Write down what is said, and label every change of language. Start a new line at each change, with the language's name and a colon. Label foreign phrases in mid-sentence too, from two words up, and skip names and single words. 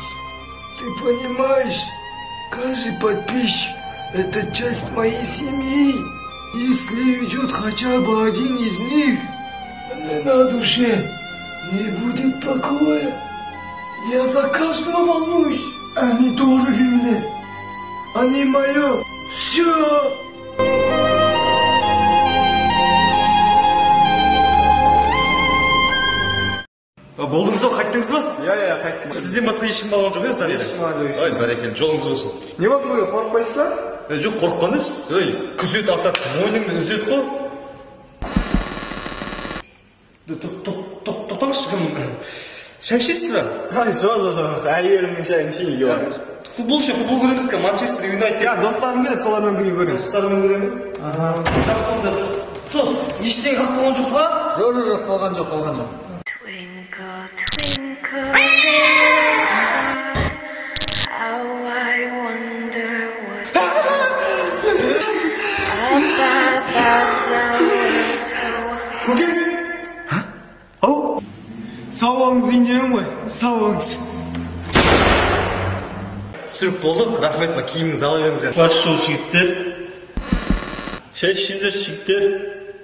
Russian: Ты понимаешь, каждый подписчик – это часть моей семьи. Если уйдет хотя бы один из них, мне на душе не будет покоя. Я за каждого волнуюсь. Они дороги мне. Они мое все.
Kazakh: Болдыңыз ба, қайттыңыз ба? Я қайттым. Сізден басқа ешкім балған жоқ, Ешкім балған жоқ. Ай, бәрекелді, жолыңыз болсын. Не болды, қорықпайсыз ба? Жоқ, қорыққан емес. Ей, күзет атап, мойныңды үзет қой. Тоқтаңызшы кім? Шай ішесіз ба? Жоқ. Әйелімнің шайын ішейін. Футбол көреміз ка, Манчестер Юнайтед. Достарым келеді, солармен бірге көреміз. Достармен көремін? Жақсы онда. Сол, ештеңе қалып қалған жоқ па? Жоқ, қалған жоқ.
English: Twinkle, twinkle, little star, how I wonder what about the world so
Kazakh: Көке? Ау? Сауаңыз дейін ғой, сауаңыз. Түсіріп болдық, рахмет, киіміңізді ала беріңіздер. Баш жол жігіттер. Шай ішіңдер жігіттер.